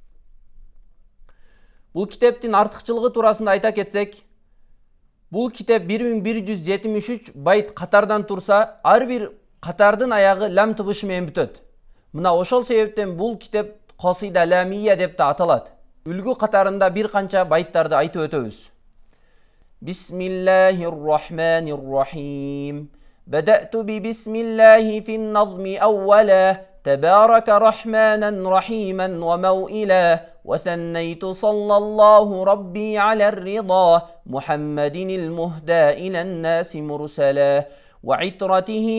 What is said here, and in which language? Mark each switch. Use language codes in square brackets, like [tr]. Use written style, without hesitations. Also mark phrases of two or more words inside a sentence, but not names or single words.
[ky] Бул китептин артыкчылыгы туурасында айта кетсек, бул китеп 1173 байт катардан турса, ар бир катардын аягы лам тыбышы менен бүтөт. Мына ошол себептен бул китеп Касида ламия деп да аталат. Үлгү катарында бир канча байттарды айтып өтөбүз. [ar] بسم الله الرحمن الرحيم. بدأت ببسم الله في النظم أولا. تبارك رحمانا رحيما وموئلا وثنيت صلى الله ربي على الرضا محمد المهدى إلى الناس مرسلا وعترته